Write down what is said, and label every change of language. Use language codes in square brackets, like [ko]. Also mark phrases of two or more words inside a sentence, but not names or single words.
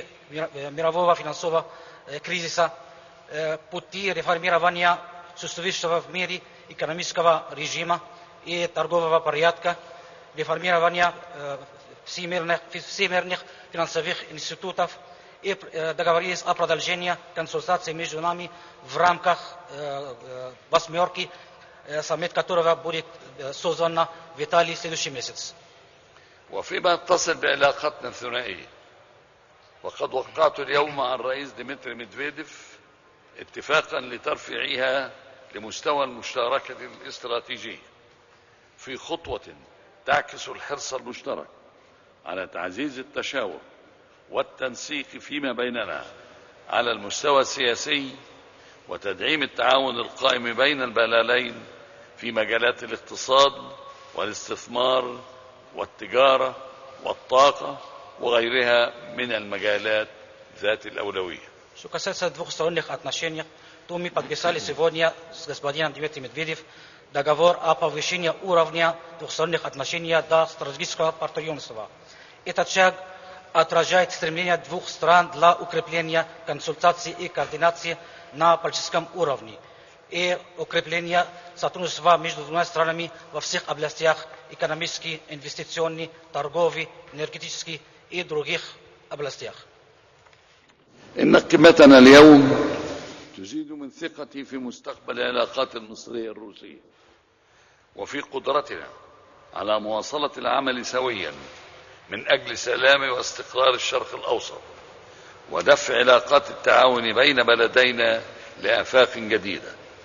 [ru] мирового финансового кризиса, пути реформирования существующего в мире экономического режима и торгового порядка, реформирования всемирных финансовых институтов и договорились о продолжении консультаций между нами в рамках «восьмерки», саммит которого будет создан в Италии в следующий месяц. [ar] وفيما يتصل بعلاقتنا الثنائية وقد وقعت اليوم مع الرئيس ديمتري ميدفيديف اتفاقا لترفيعها لمستوى المشاركة الاستراتيجية في خطوة تعكس الحرص المشترك على تعزيز التشاور والتنسيق فيما بيننا على المستوى السياسي وتدعيم التعاون القائم بين البلدين في مجالات الاقتصاد والاستثمار والتجارة والطاقة وغيرها من المجالات ذات الأولوية. [ru] Что касается двухсторонних отношений, то мы подписали сегодня с господином Дмитрием Медведевым договор о повышении уровня двухсторонних отношений до стратегического партнерства. Этот шаг отражает стремление двух стран для укрепления консультаций и координации на политическом уровне и укрепления сотрудничества между двумя странами во всех областях экономической, инвестиционной, торговой, энергетической и других областях. [ar] إن قمتنا اليوم تزيد من ثقتي في مستقبل العلاقات المصرية الروسية وفي قدرتنا على مواصلة العمل سويا من أجل سلام واستقرار الشرق الأوسط ودفع علاقات التعاون بين بلدينا لآفاق جديدة.